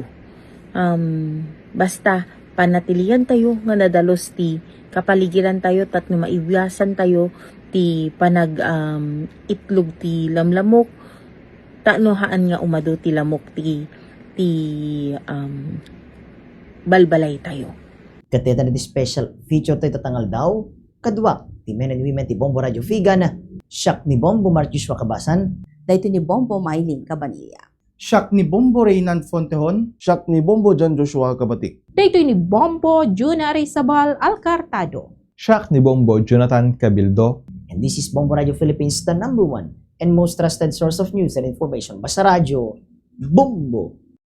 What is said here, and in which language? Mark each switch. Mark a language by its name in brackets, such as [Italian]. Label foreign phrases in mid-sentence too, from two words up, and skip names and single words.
[Iloko] Basta panatilian tayo nga nadalos ti kapaligiran tayo tatno maiwasan tayo ti itlog ti lamlamok tano haan nga umado ti lamok ti balbalay tayo. Kateta na ti special feature tayo tatangal daw, kadwa, ti [English] men and women [Iloko] ti Bombo Radio Figan, siyak ni Bombo Marcus Wakabasan, Dayto ni Bombo Maylin Cabanilla. Siak ni Bombo Reynan Fontehon. Siak ni Bombo John Joshua Kabatik. Daytoy ni Bombo Juna Rizabal Alcartado. Siak ni Bombo Jonathan Cabildo. [English] and this is Bombo Radio Philippines, the #1 and most trusted source of news and information. [Iloko] Basta Radio, Bombo!